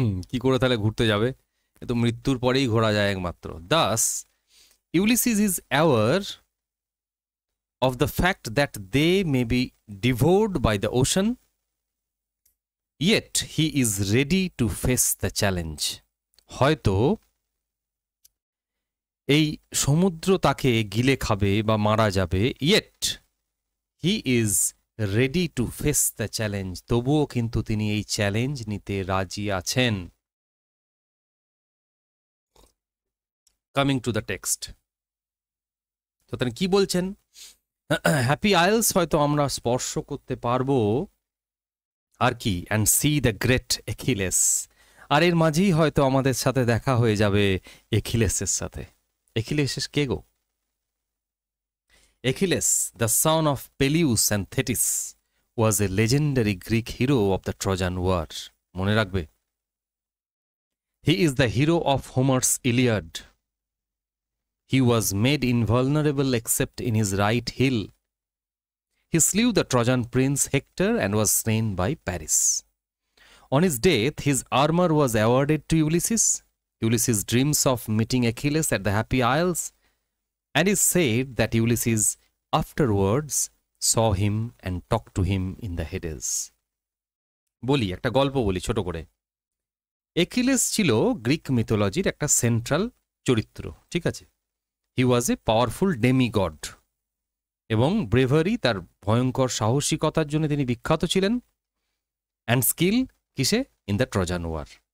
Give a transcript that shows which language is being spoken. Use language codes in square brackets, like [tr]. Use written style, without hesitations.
[bn] কি করে তাহলে ঘুরতে যাবে? এ তো মৃত্যুর পরেই ঘোরা যায় একমাত্র। [en] Thus, Ulysses is aware of the fact that they may be devoured by the ocean, yet he is ready to face the challenge. [bn] হয়তো এই সমুদ্র তাকে গিলে খাবে বা মারা যাবে, [en] yet he is ready to face the challenge, [bn] তবুও কিন্তু তিনি এই চ্যালেঞ্জ নিতে রাজি আছেন। [en] coming to the text, [bn] তো তিনি কি বলছেন? হ্যাপি আইলস হয়তো আমরা স্পর্শ করতে পারবো, আর কি, [en] and see the great Achilles, [bn] আর এর মাঝেই হয়তো আমাদের সাথে দেখা হয়ে যাবে এখিলেসের সাথে। এখিলেস কে গো? [en] Achilles, the son of Peleus and Thetis, was a legendary Greek hero of the Trojan War. [bn] মনে রাখবে, [en] he is the hero of Homer's Iliad. He was made invulnerable except in his right heel. He slew the Trojan prince Hector and was slain by Paris. On his death, his armor was awarded to Ulysses. Ulysses dreams of meeting Achilles at the Happy Isles, and is said that Ulysses afterwards saw him and talked to him in the Hades. [bn] বলি, একটা গল্প বলি ছোট করে। একিলেস ছিল Greek মিথোলজির একটা central চরিত্র। ঠিক আছে, [en] he was a powerful demigod, [bn] এবং ব্রেভারি, তার ভয়ঙ্কর সাহসিকতার জন্য তিনি বিখ্যাত ছিলেন, অ্যান্ড স্কিল কিসে? [en] In the Trojan war.